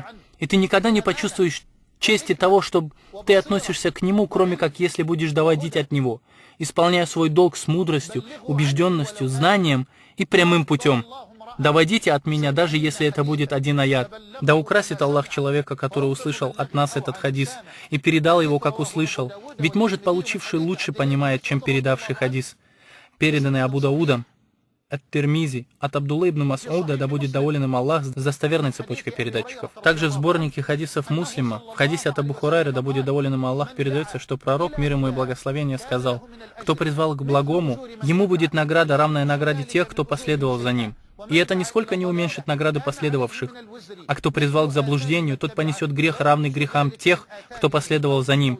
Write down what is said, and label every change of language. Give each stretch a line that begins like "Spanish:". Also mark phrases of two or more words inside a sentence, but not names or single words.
Russian: И ты никогда не почувствуешь чести того, что ты относишься к нему, кроме как если будешь доводить от него, исполняя свой долг с мудростью, убежденностью, знанием и прямым путем. Доводите от меня, даже если это будет один аят. Да украсит Аллах человека, который услышал от нас этот хадис, и передал его, как услышал. Ведь, может, получивший лучше понимает, чем передавший хадис. Переданный Абу Даудом, Ат-Тирмизи, от Абдулла ибн Мас'уда, да будет доволен им Аллах, с достоверной цепочкой передатчиков. Также в сборнике хадисов Муслима, в хадисе от Абу Хурайры, да будет доволен им Аллах, передается, что пророк, мир ему и благословение, сказал: «Кто призвал к благому, ему будет награда, равная награде тех, кто последовал за ним. И это нисколько не уменьшит награды последовавших. А кто призвал к заблуждению, тот понесет грех, равный грехам тех, кто последовал за ним.